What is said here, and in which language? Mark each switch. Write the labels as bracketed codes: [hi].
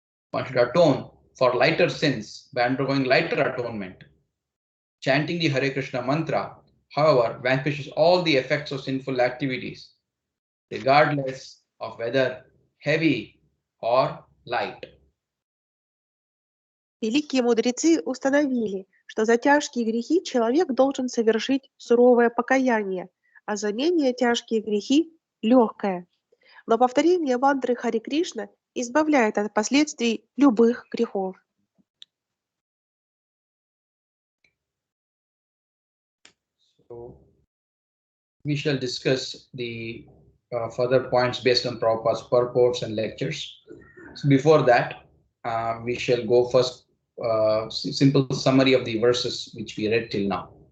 [en] One should atone for lighter sins by undergoing lighter atonement. Chanting the Hare Krishna mantra, however, vanquishes all the effects of sinful activities, regardless of whether heavy or light. [ru] Великие мудрецы установили, что за тяжкие грехи человек должен совершить суровое покаяние, а за менее тяжкие грехи – легкое. Но повторение мантры Харе Кришна избавляет от последствий любых грехов. [en] So we shall discuss the further points based on Prabhupada's purports and lectures. So before that, we shall go first simple summary of the verses which we read till now.